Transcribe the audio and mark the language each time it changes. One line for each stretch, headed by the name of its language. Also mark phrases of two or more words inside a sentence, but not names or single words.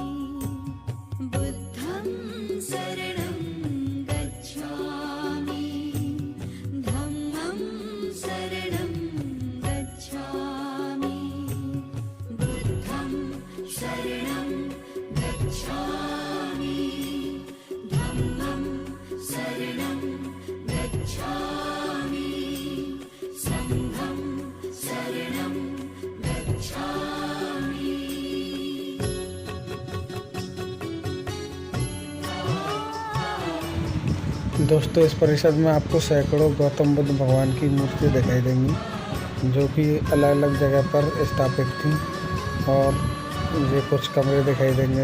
Pali: बुद्धं शरणं गच्छामि धम्मं शरणं गच्छामि बुद्धं शरणं गच्छामि धम्मं शरणं गच्छामि संघं शरणं गच्छामि।
Hindi: दोस्तों इस परिसर में आपको सैकड़ों गौतम बुद्ध भगवान की मूर्ति दिखाई देंगी, जो कि अलग अलग जगह पर स्थापित थी। और ये कुछ कमरे दिखाई देंगे।